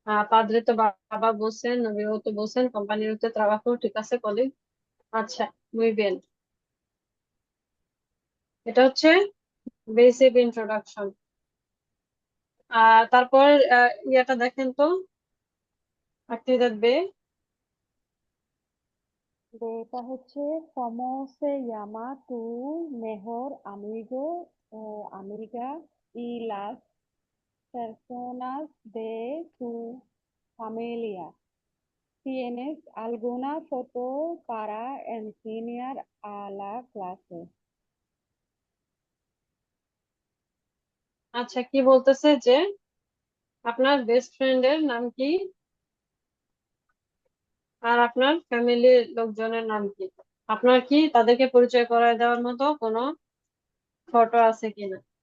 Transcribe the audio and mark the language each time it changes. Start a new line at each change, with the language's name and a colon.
Bangla: পাদ্রে তো বাবা বলছেন, নবীও তো বলছেন, কোম্পানির তো ট্রাবাকো, ঠিক আছে কলিগ। আচ্ছা,
Spanish: মুই বিয়েন।
Bangla: এটা হচ্ছে বেসিক ইন্ট্রোডাকশন। তারপর ইয়াটা দেখেন তো, actividad B। এটা হচ্ছে
Spanish: como se llama tu mejor amigo o amiga y las personas de tu familia. ¿Tienes alguna foto para enseñar a la clase?
Bangla: আচ্ছা কি বলতেছে যে আপনার বেস্ট ফ্রেন্ডের নাম কি আর আপনার ফ্যামিলির লোকজনের নাম কি, আপনার কি তাদেরকে পরিচয় করায় দেওয়ার মতো কোনো ফটো আছে কিনা?